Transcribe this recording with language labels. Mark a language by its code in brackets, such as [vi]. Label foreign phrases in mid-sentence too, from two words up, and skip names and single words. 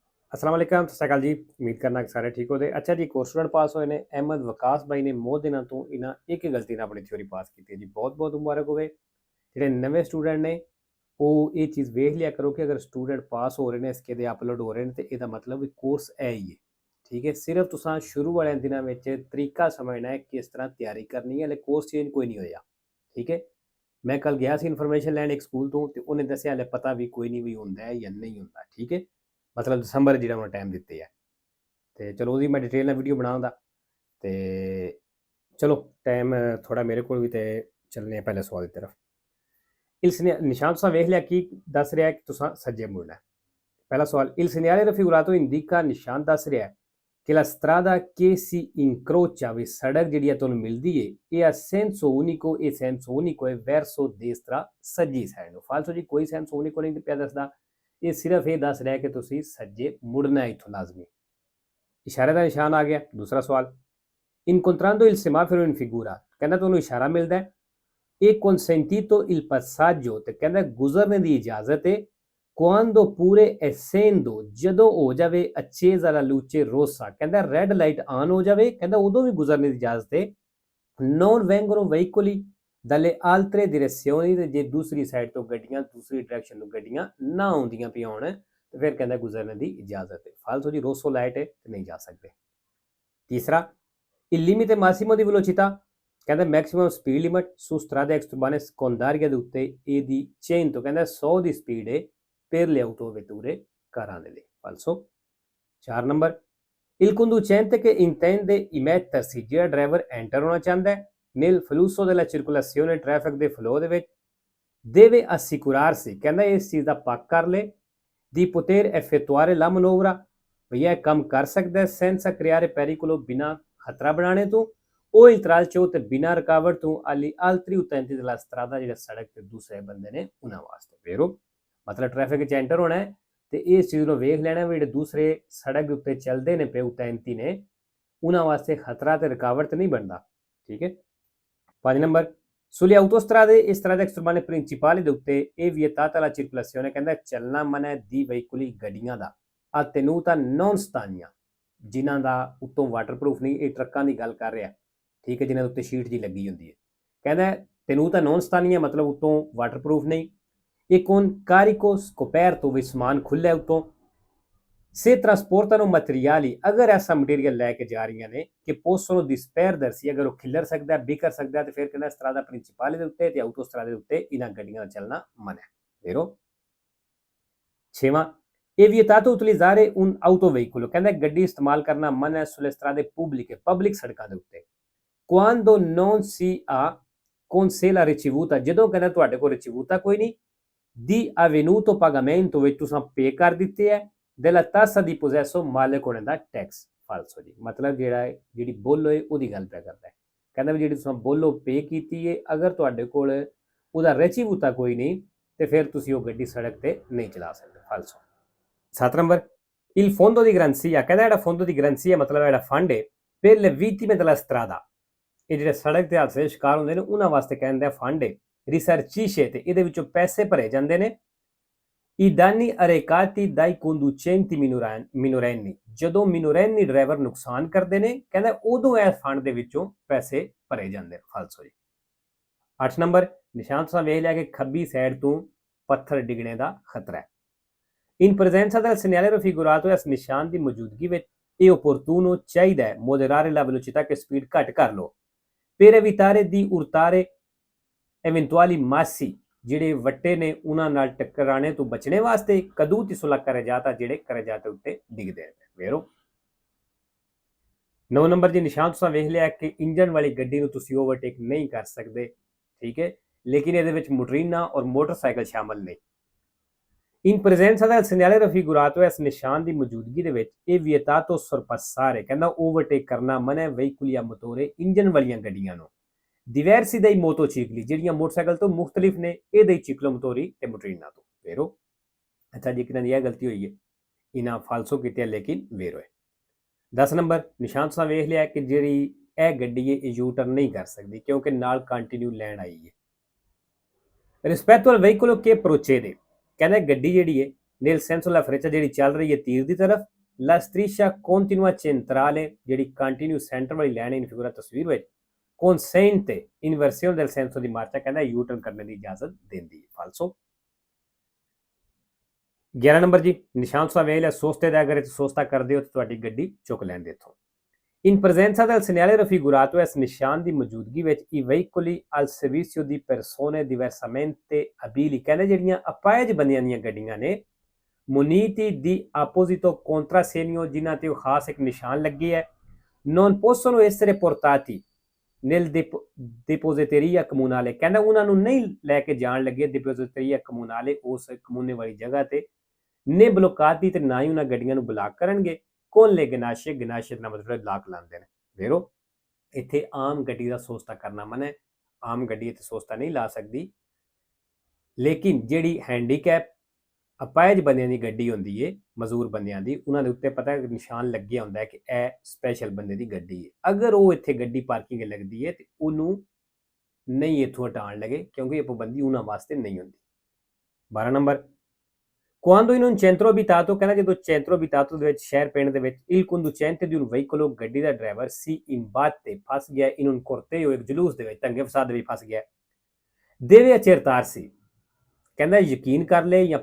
[ar] السلام عليكم, [pa] ਸਤ ਸ੍ਰੀ ਅਕਾਲ ਜੀ। ਉਮੀਦ ਕਰਨਾ ਕਿ ਸਾਰੇ ਠੀਕ ਹੋਤੇ। ਅੱਛਾ ਜੀ, ਕੋਰਸ ਸਟੂਡੈਂਟ ਪਾਸ ਹੋਏ ਨੇ ਅਹਿਮਦ ਵਕਾਸ ਭਾਈ ਨੇ ਬਹੁਤ ਦਿਨਾਂ ਤੋ ਇਨ੍ਹਾਂ ਏਕ ਹੀ ਗਲਤੀ ਅਪਨੀ ਥਿਊਰੀ ਪਾਸ ਕੀ ਹੈ ਜੀ। ਬਹੁਤ ਬਹੁਤ ਮੁਬਾਰਕ ਹੋਵੇ। ਜਿਹੜੇ ਨਵੇਂ ਸਟੂਡੈਂਟ ਨੇ ਉਹ ਇਹ ਚੀਜ਼ ਵੇਖ ਲਿਆ ਕਰੋ ਕਿ ਅਗਰ ਸਟੂਡੈਂਟ ਪਾਸ ਹੋ ਰਹੇ ਨੇ ਇਸਕੇ ਦੇ ਅਪਲੋਡ ਹੋ ਰਹੇ ਨੇ ਤੇ ਇਹਦਾ ਮਤਲਬ ਵੀ ਕੋਰਸ ਹੈ ਹੀ ਹੈ। ਠੀਕ ਹੈ, ਸਿਰਫ ਤੁਸੀਂ ਸ਼ੁਰੂ ਵਾਲਿਆਂ ਦਿਨਾਂ ਵਿੱਚ ਤਰੀਕਾ ਸਮਝਣਾ ਹੈ ਕਿਸ ਤਰ੍ਹਾਂ ਤਿਆਰੀ ਕਰਨੀ ਹੈ, ਹਲੇ ਕੋਰਸ ਚੇਂਜ ਕੋਈ ਨਹੀਂ ਹੋਇਆ। ਠੀਕ ਹੈ, ਮੈਂ ਕੱਲ ਗਿਆ ਸੀ ਇਨਫੋਰਮੇਸ਼ਨ ਲੈਣ ਇੱਕ ਸਕੂਲ ਤੋਂ ਤੇ ਉਹਨੇ ਦੱਸਿਆ ਹਲੇ ਪਤਾ ਵੀ ਕੋਈ ਨਹੀਂ ਵੀ ਹੁੰਦਾ ਹੈ ਜਾਂ ਨਹੀਂ ਹੁੰਦਾ। ਠੀਕ ਹੈ, ਮਤਲਬ ਦਸੰਬਰ ਜਿਹੜਾ ਉਹਨਾਂ ਟਾਈਮ ਦਿੱਤੇ ਹੈ ਤੇ ਚਲੋ ਉਹਦੀ ਮੈਂ ਡਿਟੇਲ ਨਾਲ ਵੀਡੀਓ ਬਣਾਉਂਦਾ ਤੇ ਚਲੋ ਟਾਈਮ ਥੋੜਾ ਮੇਰੇ ਕੋਲ ਵੀ ਤੇ ਚੱਲਨੇ ਆ ਪਹਿਲੇ ਸਵਾਲ ਦੀ ਤਰਫ। ਇਸ ਨਿਸ਼ਾਨ ਤੁਸੀਂ ਵੇਖ ਲਿਆ ਕੀ ਦੱਸ ਰਿਹਾ ਕਿ ਤੁਸੀਂ ਸੱਜੇ ਮੁੜਨਾ ਹੈ। ਪਹਿਲਾ ਸਵਾਲ, [it] il segnale raffigurato indica [pa] ਨਿਸ਼ਾਨ ਦੱਸ ਰਿਹਾ ਕਿ [it] la strada che si incrocia [pa] ਵੀ ਸੜਕ ਜਿਹੜੀ ਹੈ ਤੁਹਾਨੂੰ ਮਿਲਦੀ ਹੈ ਇਹ ਆ [it] senso unico, [pa] ਇਹ [it] senso unico [pa] ਹੈ [it] verso destra [pa] ਸੱਜੀ ਸਾਈਡ ਨੂੰ। ਫਾਲਸੋ ਜੀ ਕੋਈ senso unico ਨਹੀਂ ਪਿਆ ਦੱਸਦਾ, ਇਹ ਸਿਰਫ ਇਹ ਦੱਸ ਰਿਹਾ ਕਿ ਤੁਸੀਂ ਸੱਜੇ ਮੁੜਨਾ ਹੈ ਇੱਥੋਂ ਲਾਜ਼ਮੀ। ਇਸ਼ਾਰੇ ਦਾ ਨਿਸ਼ਾਨ ਆ ਗਿਆ। ਦੂਸਰਾ ਸਵਾਲ, [it] incontrando il semaforo in figura [pa] ਕਹਿੰਦਾ ਤੁਹਾਨੂੰ ਇਸ਼ਾਰਾ ਮਿਲਦਾ ਹੈ [it] e consentito il passaggio [pa] ਤੇ ਕਹਿੰਦਾ ਗੁਜ਼ਰਨੇ ਦੀ ਇਜਾਜ਼ਤ ਹੈ [it] quando pure essendo [pa] ਜਦੋਂ ਹੋ ਜਾਵੇ [it] accesa la luce rossa [pa] ਕਹਿੰਦਾ ਰੈੱਡ ਲਾਈਟ ਆਨ ਹੋ ਜਾਵੇ ਕਹਿੰਦਾ ਉਦੋਂ ਵੀ ਗੁਜ਼ਰਨੇ ਦੀ ਇਜਾਜ਼ਤ ਹੈ। [it] non vengono veicoli dalle altre direzioni [pa] ਤੇ ਜੇ ਦੂਸਰੀ ਸਾਈਡ ਤੋਂ ਗੱਡੀਆਂ ਦੂਸਰੀ ਡਾਇਰੈਕਸ਼ਨ ਤੋਂ ਗੱਡੀਆਂ ਨਾ ਆਉਂਦੀਆਂ ਪਈਆਂ ਹੋਣ ਤੇ ਫਿਰ ਕਹਿੰਦਾ ਗੁਜ਼ਰਨੇ ਦੀ ਇਜਾਜ਼ਤ ਹੈ। ਫਾਲਤੂ ਜੀ ਰੋਸੋ ਲਾਈਟ ਹੈ ਤੇ ਨਹੀਂ ਜਾ ਸਕਦੇ। ਤੀਸਰਾ, [it] il limite massimo di velocità [pa] ਕਹਿੰਦਾ ਮੈਕਸਿਮਮ ਸਪੀਡ ਲਿਮਟ [it] su strade extraurbaine secondarie [pa] ਦੇ ਉੱਤੇ ਇਹਦੀ 100 ਕਹਿੰਦਾ 100 ਦੀ ਸਪੀਡ ਹੈ [it] per le autovetture [pa] ਕਾਰਾਂ ਦੇ ਲਈ। ਫਾਲਸੋ। 4 ਨੰਬਰ, [it] il conducente che intende immettersi [pa] ਜਿਹੜਾ ਡਰਾਈਵਰ ਐਂਟਰ ਹੋਣਾ ਚਾਹੁੰਦਾ ਹੈ [it] nel flusso della circolazione traffic [pa] ਦੇ ਫਲੋ ਦੇ ਵਿੱਚ [it] deve assicurarsi [pa] ਕਹਿੰਦਾ ਇਸ ਚੀਜ਼ ਦਾ ਪੱਕ ਕਰ ਲੇ [it] di poter effettuare la manovra [pa] ਵੀ ਇਹ ਕੰਮ ਕਰ ਸਕਦਾ ਹੈ [it] senza creare pericolo [pa] ਬਿਨਾਂ ਖਤਰਾ ਬਣਾਣੇ ਤੋਂ ਉਹ ਇਤਰਾਜ਼ ਤੇ ਬਿਨਾਂ ਰੁਕਾਵਟ ਤੋਂ ਆਲੀ [it] altri utenti della strada [pa] ਜਿਹੜੇ ਸੜਕ ਤੇ ਦੂਸਰੇ ਬੰਦੇ ਨੇ ਉਹਨਾਂ ਵਾਸਤੇ। ਫੇਰੋ ਮਤਲਬ ਟ੍ਰੈਫਿਕ ਵਿੱਚ ਐਂਟਰ ਹੋਣਾ ਹੈ ਤੇ ਇਸ ਚੀਜ਼ ਨੂੰ ਵੇਖ ਲੈਣਾ ਵੀ ਜਿਹੜੇ ਦੂਸਰੇ ਸੜਕ ਦੇ ਉੱਤੇ ਚੱਲਦੇ ਨੇ ਪਏ utenti ਨੇ ਉਹਨਾਂ ਵਾਸਤੇ ਖਤਰਾ ਤੇ ਰੁਕਾਵਟ ਨਹੀਂ ਬਣਦਾ। ਠੀਕ ਹੈ। 5 ਨੰਬਰ, [it] sulle autostrade e strade extraurbaine principali [pa] ਦੇ ਉੱਤੇ ਇਹ [it] vietata la circolazione [pa] ਕਹਿੰਦਾ ਚੱਲਣਾ ਮਨਾ [it] di veicoli [pa] ਗੱਡੀਆਂ ਦਾ [it] a tenuta non stagna [pa] ਜਿਨ੍ਹਾਂ ਦਾ ਉੱਤੋਂ ਵਾਟਰਪ੍ਰੂਫ ਨਹੀਂ, ਇਹ ਟਰੱਕਾਂ ਦੀ ਗੱਲ ਕਰ ਰਿਹਾ। ਠੀਕ ਹੈ, ਜਿਨ੍ਹਾਂ ਦੇ ਉੱਤੇ ਸ਼ੀਟ ਜੀ ਲੱਗੀ ਹੁੰਦੀ ਹੈ। ਕਹਿੰਦਾ [it] tenuta non stagna [pa] ਮਤਲਬ ਉੱਤੋਂ ਵਾਟਰਪ੍ਰੂਫ ਨਹੀਂ। ਇਹ [it] con carico scoperto [pa] ਵੀ ਸਮਾਨ ਖੁੱਲ੍ਹਾ ਉੱਤੋਂ [it] se trasportano materiali [pa] ਅਗਰ ਐਸਾ ਮਟੀਰੀਅਲ ਲੈ ਕੇ ਜਾ ਰਹੀਆਂ ਨੇ ਕਿ [it] possono disperdersi [pa] ਅਗਰ ਉਹ ਖਿਲਰ ਸਕਦਾ ਵਿਖਰ ਸਕਦਾ ਤੇ ਫਿਰ ਕਹਿੰਦਾ [it] strada principale [pa] ਦੇ ਉੱਤੇ ਤੇ autostrade ਦੇ ਉੱਤੇ ਇਹਨਾਂ ਗੱਡੀਆਂ ਦਾ ਚੱਲਣਾ ਮਨਾ ਹੈ। ਫੇਰੋ 6ਵਾਂ, [it] è vietato utilizzare un autoveicolo [pa] ਕਹਿੰਦਾ ਗੱਡੀ ਇਸਤੇਮਾਲ ਕਰਨਾ ਮਨਾ ਹੈ [it] sulle strade pubbliche [pa] ਪਬਲਿਕ ਸੜਕਾਂ ਦੇ ਉੱਤੇ [it] quando non si ha con sé la ricevuta [pa] ਜਦੋਂ ਕਹਿੰਦਾ ਤੁਹਾਡੇ ਕੋਲ ਰਿਚੀਵੂਤਾ ਕੋਈ ਨਹੀਂ [it] di avvenuto pagamento [pa] ਵਿੱਚ ਤੁਸੀਂ ਪੇ ਕਰ ਦਿੱਤੇ ਹੈ [it] della tassa di possesso [pa] ਮਾਲਕ ਹੋਣੇ ਦਾ ਟੈਕਸ। ਫਾਲਸੋ ਜੀ ਮਤਲਬ ਜਿਹੜੀ ਬੋਲੋ ਹੈ ਉਹਦੀ ਗੱਲ ਪਿਆ ਕਰਦਾ ਹੈ। ਕਹਿੰਦਾ ਵੀ ਜਿਹੜੀ ਤੁਸੀਂ ਬੋਲੋ ਪੇ ਕੀਤੀ ਹੈ ਅਗਰ ਤੁਹਾਡੇ ਕੋਲ ਉਹਦਾ ਰਿਚੀਵੂਤਾ ਕੋਈ ਨਹੀਂ ਤੇ ਫਿਰ ਤੁਸੀਂ ਉਹ ਗੱਡੀ ਸੜਕ ਤੇ ਨਹੀਂ ਚਲਾ ਸਕਦੇ। ਫਾਲਸੋ। 7 ਨੰਬਰ, [it] il fondo di garanzia [pa] ਕਹਿੰਦਾ ਜਿਹੜਾ [it] fondo di garanzia [pa] ਮਤਲਬ ਜਿਹੜਾ ਫੰਡ ਹੈ [it] per le vittime della strada [pa] ਇਹ ਜਿਹੜੇ ਸੜਕ ਤੇ ਹਾਦਸੇ ਸ਼ਿਕਾਰ ਹੁੰਦੇ ਨੇ ਉਹਨਾਂ ਵਾਸਤੇ ਕਹਿੰਦਾ ਫੰਡ ਹੈ ਰਿਸਰਚੀਸ਼ੇ ਤੇ ਇਹਦੇ ਵਿੱਚੋਂ ਪੈਸੇ ਭਰੇ ਜਾਂਦੇ ਨੇ [it] i danni arrecati dai conducenti minorenni [pa] ਜਦੋਂ ਮਿਨੋਰੈਨੀ ਡਰਾਈਵਰ ਨੁਕਸਾਨ ਕਰਦੇ ਨੇ ਕਹਿੰਦਾ ਉਦੋਂ ਇਹ ਫੰਡ ਦੇ ਵਿੱਚੋਂ ਪੈਸੇ ਭਰੇ ਜਾਂਦੇ ਨੇ। ਫਾਲਸੋ ਜੀ। 8 ਨੰਬਰ, ਨਿਸ਼ਾਨ ਤੁਸੀਂ ਵੇਖ ਲਿਆ ਕਿ ਖੱਬੀ ਸਾਈਡ ਤੋਂ ਪੱਥਰ ਡਿੱਗਣੇ ਦਾ ਖਤਰਾ ਹੈ। [it] in presenza del segnale raffigurato [pa] ਇਸ ਨਿਸ਼ਾਨ ਦੀ ਮੌਜੂਦਗੀ ਵਿੱਚ ਇਹ opportuno ਚਾਹੀਦਾ ਹੈ [it] moderare la velocità che [pa] ਸਪੀਡ ਘੱਟ ਕਰ ਲਓ [it] per evitare di urtare eventuali massi [pa] ਜਿਹੜੇ ਵੱਟੇ ਨੇ ਉਹਨਾਂ ਨਾਲ ਟਕਰਾਣੇ ਤੋਂ ਬਚਣੇ ਵਾਸਤੇ [it] caduti sulla carreggiata [pa] ਜਿਹੜੇ ਕਰਜਾਤੇ ਉੱਤੇ ਡਿੱਗਦੇ ਨੇ। ਵੇਰੋ 9 ਨੰਬਰ ਜੀ, ਨਿਸ਼ਾਨ ਤੁਸੀਂ ਵੇਖ ਲਿਆ ਕਿ ਇੰਜਨ ਵਾਲੀ ਗੱਡੀ ਨੂੰ ਤੁਸੀਂ ਓਵਰਟੇਕ ਨਹੀਂ ਕਰ ਸਕਦੇ। ਠੀਕ ਹੈ, ਲੇਕਿਨ ਇਹਦੇ ਵਿੱਚ ਮੋਟਰੀਨਾ ਔਰ ਮੋਟਰਸਾਈਕਲ ਸ਼ਾਮਲ ਨੇ। [it] in presenza del segnale raffigurato [pa] ਇਸ ਨਿਸ਼ਾਨ ਦੀ ਮੌਜੂਦਗੀ ਦੇ ਵਿੱਚ ਇਹ [it] vietato sorpassare [pa] ਕਹਿੰਦਾ ਓਵਰਟੇਕ ਕਰਨਾ ਮਨਾ ਹੈ [it] veicoli a motore [pa] ਇੰਜਨ ਵਾਲੀਆਂ ਗੱਡੀਆਂ ਨੂੰ [it] diversi dai motocicli [pa] ਜਿਹੜੀਆਂ ਮੋਟਰਸਾਈਕਲ ਤੋਂ ਮੁxtਲਿਫ ਨੇ ਇਹ [it] dei ciclomotori [pa] ਤੇ ਮੋਟਰੀਨਾ ਤੋਂ। ਵੇਰੋ ਅੱਛਾ ਜੀ, ਕਿਨਾਂ ਦੀ ਇਹ ਗਲਤੀ ਹੋਈ ਹੈ ਇਹਨਾਂ ਫਾਲਸੋ ਕੀਤੀ ਹੈ ਲੇਕਿਨ ਵੇਰੋ ਹੈ। 10 ਨੰਬਰ, ਨਿਸ਼ਾਨ ਤੁਸੀਂ ਵੇਖ ਲਿਆ ਕਿ ਜਿਹੜੀ ਇਹ ਗੱਡੀ ਹੈ ਇਹ ਯੂ ਟਰਨ ਨਹੀਂ ਕਰ ਸਕਦੀ ਕਿਉਂਕਿ ਨਾਲ ਕੰਟੀਨਿਊ ਲੈਣ ਆਈ ਹੈ। [it] rispetto al veicolo che procede [pa] ਕਹਿੰਦਾ ਗੱਡੀ ਜਿਹੜੀ ਹੈ [it] nel senso della freccia [pa] ਜਿਹੜੀ ਚੱਲ ਰਹੀ ਹੈ ਤੀਰ ਦੀ ਤਰਫ [it] La striscia continua centrale [pa] ਜਿਹੜੀ ਕੰਟੀਨਿਊ ਸੈਂਟਰ ਵਾਲੀ ਲਾਈਨ [it] in figura [pa] ਤਸਵੀਰ ਵਿੱਚ [it] consente inversione del senso di marcia [pa] ਕਹਿੰਦਾ ਯੂ ਟਰਨ ਕਰਨ ਦੀ ਇਜਾਜ਼ਤ ਦਿੰਦੀ ਹੈ ਫਾਲਸੋ 11 ਨੰਬਰ ਜੀ ਨਿਸ਼ਾਨ ਤੁਸੀਂ ਵੇਖ ਲਿਆ ਸੋਸਤੇ ਦਾ ਅਗਰ ਸੋਸਤਾ ਕਰਦੇ ਹੋ ਤਾਂ ਤੁਹਾਡੀ ਗੱਡੀ ਚੁੱਕ ਲੈਂਦੇ ਇੱਥੋਂ [it] In presenza del segnale raffigurato [pa] ਇਸ ਨਿਸ਼ਾਨ ਦੀ ਮੌਜੂਦਗੀ ਵਿੱਚ [it] i veicoli al servizio di persone diversamente abili [pa] ਕਹਿੰਦੇ ਜਿਹੜੀਆਂ ਅਪਾਹਜ ਬੰਦਿਆਂ ਦੀਆਂ ਗੱਡੀਆਂ ਨੇ [it] muniti di apposito contrassegno [pa] ਜਿਨ੍ਹਾਂ ਤੇ ਖਾਸ ਇੱਕ ਨਿਸ਼ਾਨ ਲੱਗੀ ਹੈ [it] non possono essere portati nel depositeria comunale [pa] ਕਹਿੰਦਾ ਉਹਨਾਂ ਨੂੰ ਨਹੀਂ ਲੈ ਕੇ ਜਾਣ ਲੱਗੇ [it] depositeria comunale [pa] ਉਸ ਕਮੂਨੇ ਵਾਲੀ ਜਗ੍ਹਾ ਤੇ [it] né bloccati [pa] ਤੇ ਨਾ ਹੀ ਉਹਨਾਂ ਗੱਡੀਆਂ ਨੂੰ ਬਲਾਕ ਕਰਨਗੇ [it] con le ganasce [pa] ਦਾ ਮਤਲਬ ਲਾਕ ਲਾਉਂਦੇ ਨੇ ਵੇਰੋ ਇੱਥੇ ਆਮ ਗੱਡੀ ਦਾ ਸੋਸਤਾ ਕਰਨਾ ਮਨਾ ਹੈ ਆਮ ਗੱਡੀ ਇੱਥੇ ਸੋਸਤਾ ਨਹੀਂ ਲਾ ਸਕਦੀ ਲੇਕਿਨ ਜਿਹੜੀ ਹੈਂਡੀਕੈਪ ਅਪਾਹਜ ਬੰਦਿਆਂ ਦੀ ਗੱਡੀ ਹੁੰਦੀ ਹੈ ਮਜ਼ਦੂਰ ਬੰਦਿਆਂ ਦੀ ਉਹਨਾਂ ਦੇ ਉੱਤੇ ਪਤਾ ਨਿਸ਼ਾਨ ਲੱਗਿਆ ਹੁੰਦਾ ਹੈ ਕਿ ਇਹ ਸਪੈਸ਼ਲ ਬੰਦੇ ਦੀ ਗੱਡੀ ਹੈ ਅਗਰ ਉਹ ਇੱਥੇ ਗੱਡੀ ਪਾਰਕਿੰਗ ਲੱਗਦੀ ਹੈ ਤੇ ਉਹਨੂੰ ਨਹੀਂ ਇੱਥੋਂ ਹਟਾਉਣ ਲੱਗੇ ਕਿਉਂਕਿ ਇਹ ਪਾਬੰਦੀ ਉਹਨਾਂ ਵਾਸਤੇ ਨਹੀਂ ਹੁੰਦੀ 12 ਨੰਬਰ [it] Quando in un centro abitato [pa] ਕਹਿੰਦਾ ਜਦੋਂ [it] centro abitato [pa] ਦੇ ਵਿੱਚ ਸ਼ਹਿਰ ਪਿੰਡ ਦੇ ਵਿੱਚ [it] il conducente di un veicolo [pa] ਗੱਡੀ ਦਾ ਡਰਾਈਵਰ [it] si imbatte [pa] ਫਸ ਗਿਆ [it] in un corteo [pa] ਇੱਕ ਜਲੂਸ ਦੇ ਵਿੱਚ ਤੰਗੇ ਫਸਾਦ ਵਿੱਚ ਫਸ ਗਿਆ [it] deve accertarsi [pa] ਕਹਿੰਦਾ ਯਕੀਨ ਕਰ ਲੈ ਜਾਂ